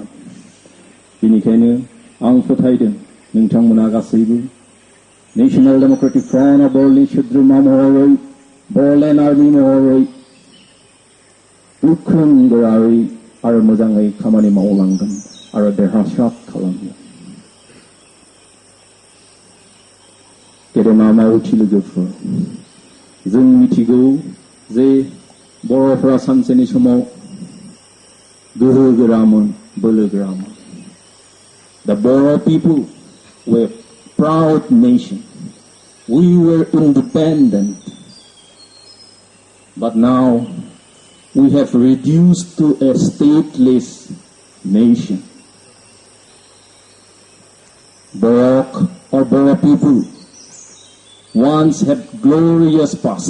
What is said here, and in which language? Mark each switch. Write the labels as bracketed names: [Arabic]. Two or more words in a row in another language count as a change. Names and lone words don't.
[Bodo] बेनिखायनो आं फोथायदों नोंथांमोना गासैबो नेशनेल डेमोक्रेटिक फ्रन्ट अफ बड'लेण्डनि सोद्रोमा महरै बड'लेण्ड आर्मि महरै गोख्रों गोरायै आरो मोजाङै खामानि मावलांगोन आरो देरहासार खालामगोन। गेदेमा मावथि लोगोफोर, जों मिथिगौ जे बर'फोरा सानसेनि समाव गोहो गोरामोन, बोलो गोरामोन। [English] The Boro people were proud nation. We were independent. But now we have reduced to a stateless nation. Boro people once had glorious past.